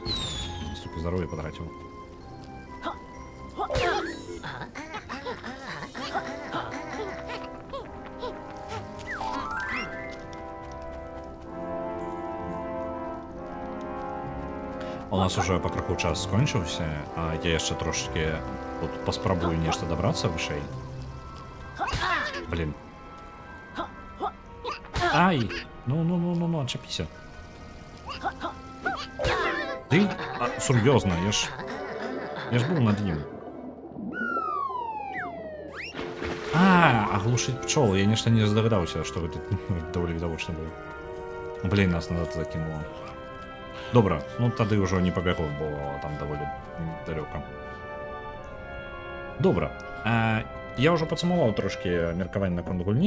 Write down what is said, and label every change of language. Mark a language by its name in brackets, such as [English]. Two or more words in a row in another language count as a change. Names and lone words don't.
[Belarusian] Ступі здароўя патраціў. У нас уже пакраху час скончыўся, а я яшчэ трошки тут паспрабую нешта дабрацца вышэй. [Russian] Блин. Ай! [Ukrainian] Ну, отчепися. Ты? [Belarusian] Сур'ёзна, [Ukrainian] я ж був над ним. [Russian] Оглушить пчел. [Belarusian] Я нешта не здагадаўся, што гэта даволі відавочна было. Блин, нас назад закинуло. Добра, ну тады ўжо не пабягу, бо там даволі далёка. Добра. Я ўжо падсумаваў трошкі меркаванне наконт гульні.